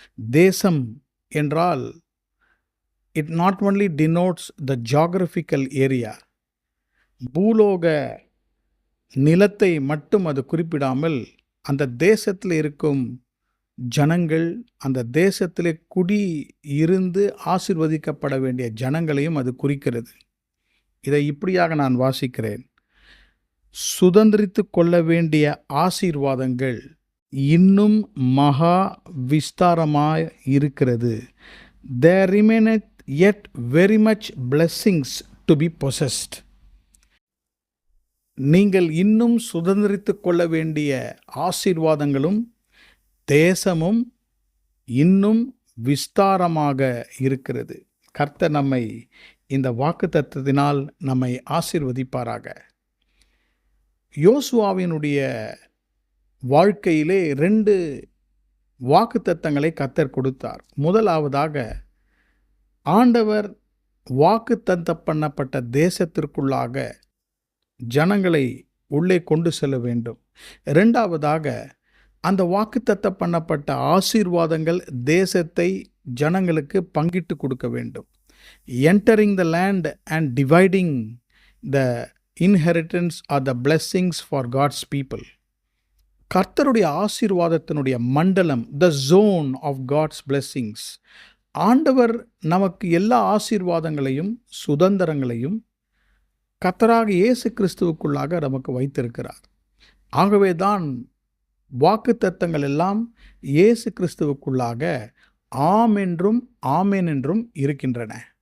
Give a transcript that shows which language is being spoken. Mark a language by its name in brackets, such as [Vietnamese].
[Tamil] தேசம் என்றால் [English] it not only denotes the geographical area, [Tamil] பூலோக நிலத்தை மட்டும் அது குறிப்பிடாமல் அந்த தேசத்தில் இருக்கும் ஜனங்கள், அந்த தேசத்திலே குடி இருந்து ஆசீர்வதிக்கப்பட வேண்டிய ஜனங்களையும் அது குறிக்கிறது. இதை இப்படியாக நான் வாசிக்கிறேன். சுதந்திரித்து கொள்ள வேண்டிய ஆசீர்வாதங்கள் இன்னும் மகா விஸ்தாரமாய் இருக்கிறது. [English] There remaineth yet very much blessings to be possessed. [Tamil] நீங்கள் இன்னும் சுதந்திரித்து கொள்ள வேண்டிய ஆசீர்வாதங்களும் தேசமும் இன்னும் விஸ்தாரமாக இருக்கிறது. கர்த்தர் நம்மை இந்த வாக்குத்தத்தத்தினால் நம்மை ஆசீர்வதிப்பாராக. யோசுவாவினுடைய வாழ்க்கையிலே 2 வாக்குத்தத்தங்களை கர்த்தர் கொடுத்தார். முதலாவதாக, ஆண்டவர் வாக்குத்தத்தம் பண்ணப்பட்ட தேசத்திற்குள்ளாக ஜனங்களை உள்ளே கொண்டு செல்ல வேண்டும். 2வதாக, அந்த வாக்குத்தத்தம் பண்ணப்பட்ட ஆசீர்வாதங்கள் தேசத்தை ஜனங்களுக்கு பங்கிட்டு கொடுக்க வேண்டும். [English] Entering the land and dividing the inheritance or the blessings for God's people. [Tamil] கர்த்தருடைய ஆசீர்வாதத்தினுடைய மண்டலம், [English] the zone of God's blessings. [Tamil] ஆண்டவர் நமக்கு எல்லா ஆசீர்வாதங்களையும் சுதந்திரங்களையும் கர்த்தராக இயேசு கிறிஸ்துவுக்குள்ளாக நமக்கு வைத்திருக்கிறார். ஆகவே தான் வாக்குத்தத்தங்கள் எல்லாம் இயேசு கிறிஸ்துவுக்குள்ளாக ஆம் என்றும் ஆமென் என்றும் இருக்கின்றன.